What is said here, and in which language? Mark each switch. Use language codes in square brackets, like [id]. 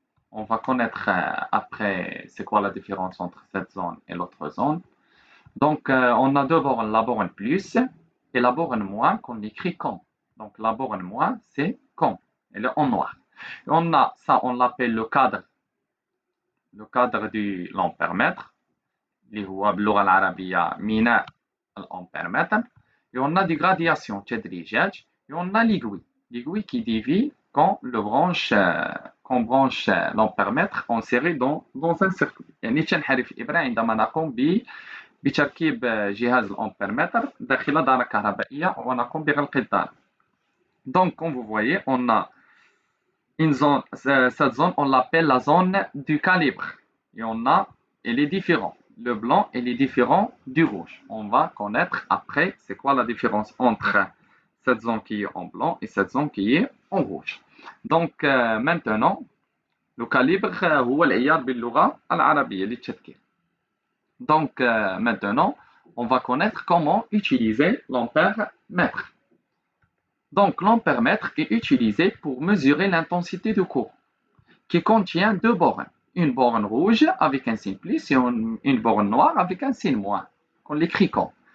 [fr] On va connaître après c'est quoi la différence entre cette zone et l'autre zone. Donc, on a deux bornes, la borne plus et la borne moins qu'on écrit comme. Donc, la borne moins, c'est comme, elle est en noir. Et on a ça, on l'appelle le cadre de l'ampère-mètre. [ar] اللي هو باللغة العربية ميناء الأمبيرمتر. [fr] Et on a des gradations تدريجات. Et on a l'aiguille qui dévie quand qu'on branche l'ampèremètre en série dans un circuit. [ar] يعني تنحرف الإبرة عندما نقوم بتركيب جهاز الأمبيرمتر داخل دارة كهربائية ونقوم بغلق الدارة. [fr] Donc, comme vous voyez, on a une zone, cette zone, on l'appelle la zone du calibre. Et elle est différente. Le blanc, il est différent du rouge. On va connaître après c'est quoi la différence entre cette zone qui est en blanc et cette zone qui est en rouge. Donc maintenant, le calibre [ar] هو العيار باللغة العربية للتذكير. [fr] Donc maintenant, on va connaître comment utiliser l'ampère-mètre. Donc l'ampère-mètre est utilisé pour mesurer l'intensité du courant qui contient deux bornes. Une borne rouge avec un signe plus et une borne noire avec un signe moins, qu'on l'écrit comme.